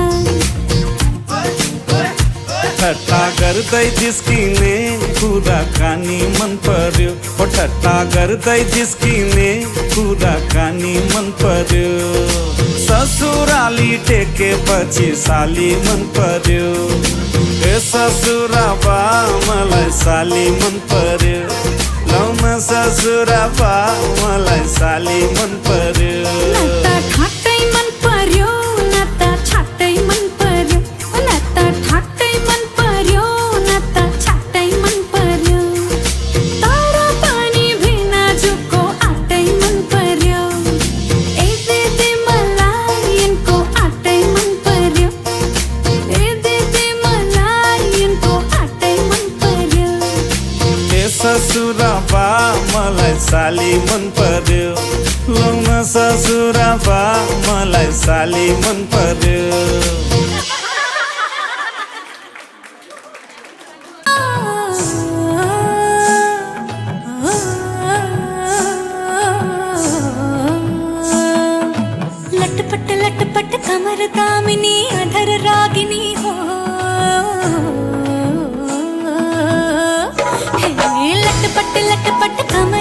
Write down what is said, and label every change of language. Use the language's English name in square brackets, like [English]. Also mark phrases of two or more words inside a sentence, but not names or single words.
[Nepali] ठट्टा गर्दै जिस्किने कुराकानी मन पर्यो हो ठट्टा गर्दै जिस्किने कुराकानी मन पर्यो ससुराली टेकेपछि साली मन पर्यो ए ससुरा बा मलाई साली मन पर्यो लौन ससुरा बा मलाई साली मन पर्यो न त ठाट्टै मन पर्यो न त छाट्टै मन पर्यो न त ठाट्टै मन पर्यो न त छाट्टै मन पर्यो तर पनि भेना जुको आटै मन पर्यो ए दिदी मलाई यिनको आटै मन पर्यो ए दिदी मलाई यिनको आटै मन पर्यो ए ससुरा बा मलाई साली मन पर्यो पर्यो लग्न ससुराबा मलाई साली मन पर्यो [Hindi] लटपट कमर दामिनी अधर रागिनी हो लटपट कमर